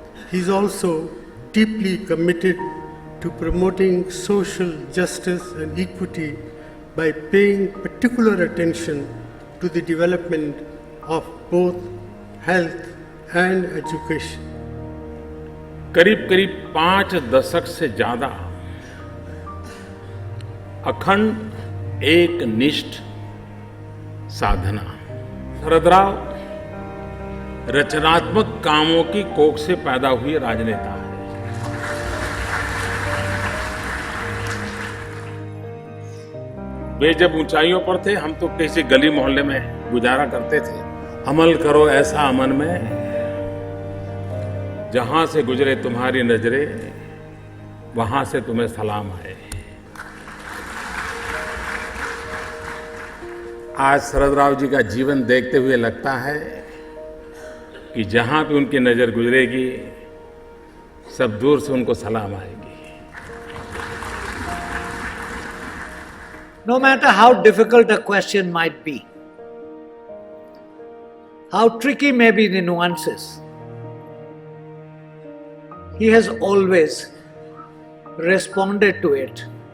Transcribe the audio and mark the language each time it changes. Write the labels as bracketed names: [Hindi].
[English] He is also deeply committed to promoting social justice and equity by paying particular attention to the development of both health and education. [Hindi] करीब करीब 5 दशक से ज्यादा अखंड एक निष्ठ साधना। शरद राव रचनात्मक कामों की कोख से पैदा हुए राजनेता है। वे जब ऊंचाइयों पर थे, हम तो किसी गली मोहल्ले में गुजारा करते थे। अमल करो ऐसा अमन में, जहां से गुजरे तुम्हारी नजरें वहां से तुम्हें सलाम आए। आज शरद राव जी का जीवन देखते हुए लगता है कि जहां भी उनकी नजर गुजरेगी सब दूर से उनको सलाम आएगी। [English] No matter how difficult a question might be, how tricky may be the nuances, he has always responded to it.